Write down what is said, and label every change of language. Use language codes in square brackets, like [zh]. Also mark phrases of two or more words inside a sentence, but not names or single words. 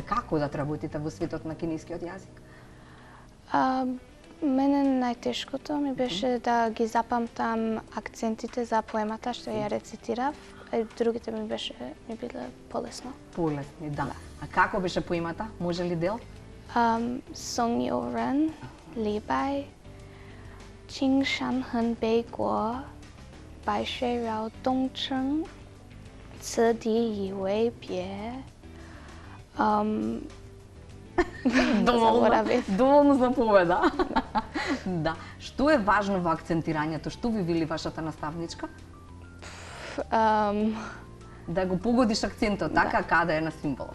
[mk] Како да работите во светот на кинескиот јазик? Мене најтешкото ми беше да ги запамтам акцентите за поемата што ја рецитирав. Другите ми биле полесно. Полесни, да. А како беше поемата? Може ли дел? [zh] 送友人，李白，青山横北郭，白水绕东城，此地一为别. [mk] Доволно за победа. Да. Што е важно во акцентирањето? Што ви вели вашата наставничка? Да го погодиш акцентот, така, каде е на символот.